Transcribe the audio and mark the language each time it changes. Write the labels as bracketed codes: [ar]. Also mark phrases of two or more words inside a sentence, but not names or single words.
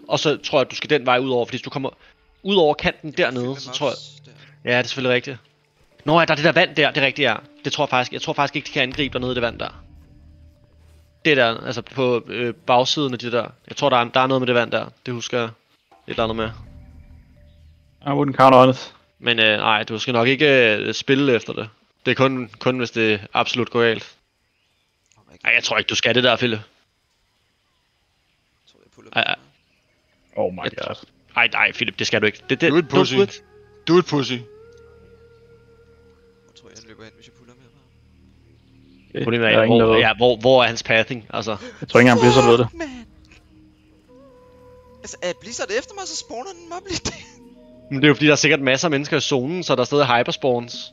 [da] Og så tror jeg, at du skal den vej ud over, fordi hvis du kommer ud over kanten dernede, så tror jeg... Ja, det er selvfølgelig rigtigt. Nå ja, der er det der vand der, det er rigtigt, ja. Det tror jeg faktisk. Jeg tror faktisk ikke, de kan angribe dernede i det vand der. Det der, altså på bagsiden af det der. Jeg tror, der er noget med det vand der. Det husker jeg. Et eller andet med. [en] I wouldn't count on it. [da] Men nej, du skal nok ikke spille efter det. Det er kun hvis det absolut går galt. Nej, jeg tror ikke, du skal det der, Philip. [en] Oh my god. [da] Nej, Philip, det skal du ikke. Det, [en] Do it, pussy. Do it, pussy. [da] Hvor tror jeg løber hen, hvis jeg puller med ham? Problemet er, hvor er hans pathing, altså. Jeg tror ikke engang Blizzard ved det. Altså, er Blizzard efter mig, så spawner den mob lidt. Men det er jo fordi, der er sikkert masser af mennesker i zonen, så der er stadig hyperspawns.